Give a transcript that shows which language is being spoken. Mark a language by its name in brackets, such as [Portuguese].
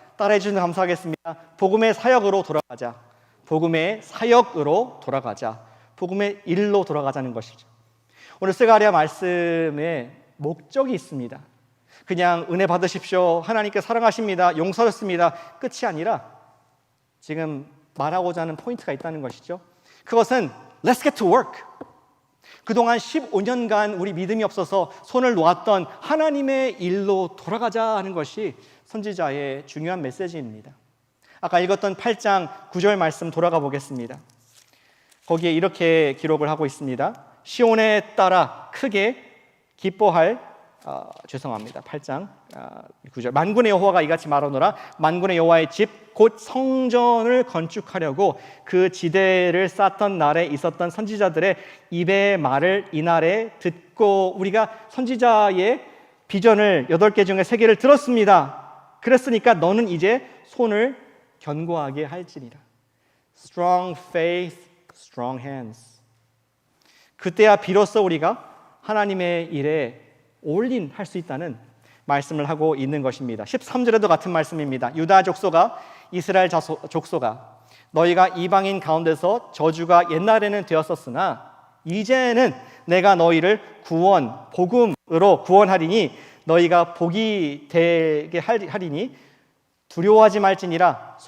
[Korean] 따라해 주셔서 감사하겠습니다. 복음의 사역으로 돌아가자. 복음의 사역으로 돌아가자. 복음의 일로 돌아가자는 것이죠. 오늘 스가랴 말씀에 목적이 있습니다. 그냥 은혜 받으십시오, 하나님께 사랑하십니다, 용서하셨습니다, 끝이 아니라 지금 말하고자 하는 포인트가 있다는 것이죠. 그것은 [English] Let's get to work. [Korean] 그동안 15년간 우리 믿음이 없어서 손을 놓았던 하나님의 일로 돌아가자 하는 것이 선지자의 중요한 메시지입니다. 아까 읽었던 8장 9절 말씀 돌아가 보겠습니다. 거기에 이렇게 기록을 하고 있습니다. 시온에 따라 크게 기뻐할 8장 9절. 만군의 여호와가 이같이 말하노라. 만군의 여호와의 집 곧 성전을 건축하려고 그 지대를 쌓던 날에 있었던 선지자들의 입의 말을 이날에 듣고 우리가 선지자의 비전을 8개 중에 3개를 들었습니다. 그랬으니까 너는 이제 손을 견고하게 할지니라. [English] Strong faith, strong hands. [Korean] 그때야 비로소 우리가 하나님의 일에 올인 할 수 있다는 말씀을 하고 있는 것입니다. 13절에도 같은 말씀입니다. 유다 족속아, 이스라엘 족속아, 너희가 이방인 가운데서 저주가 옛날에는 되었었으나 이제는 내가 너희를 복음으로 구원하리니 너희가 복이 되게 하리니 두려워하지 말지니라.